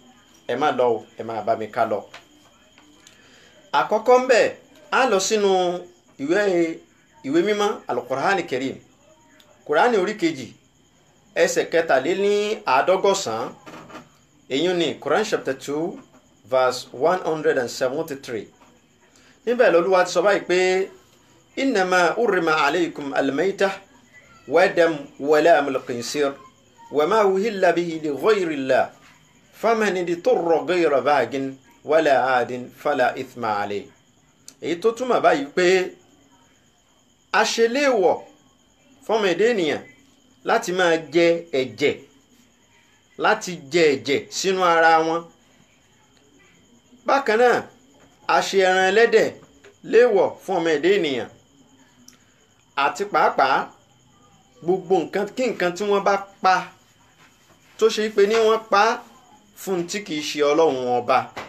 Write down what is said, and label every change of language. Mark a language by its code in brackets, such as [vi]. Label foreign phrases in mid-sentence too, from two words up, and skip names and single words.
[yo] Ẹ má lọ o, ẹ máa bá mi ká lọ. Àkọ́kọ́ ń bẹ̀ á lọ sínú ìwé mímọ́ Al-Qur'ani Karim, Qur'ani orí kejì ẹsẹ̀ 53. Èyí ni [en] Quran chapter 2 verse 173. [yo] Níbẹ̀ l'Olúwa ti sọ báyìí pé [ar] إنما حرم عليكم الميتة والدم ولحم الخنزير وما أهل به لغير الله فمن اضطر غير باغ ولا عاد فلا إثم عليه. [yo] Èyí tó túmọ̀ báyìí pé a ṣe léèwọ̀ fọ́mọ èdè ènìyàn láti máa jẹ ẹ̀jẹ̀, láti jẹ ẹ̀jẹ̀ sínú ara wọn. Bákan náà a ṣe ẹran ẹlẹ́dẹ̀ léèwọ̀ fún ọmọ èdè ènìyàn, àti pàápàá gbogbo nǹkan kí nǹkan tí wọ́n bá pa tó ṣe pé ní wọ́n pa fún tí kìí ṣe Ọlọ́run ọba.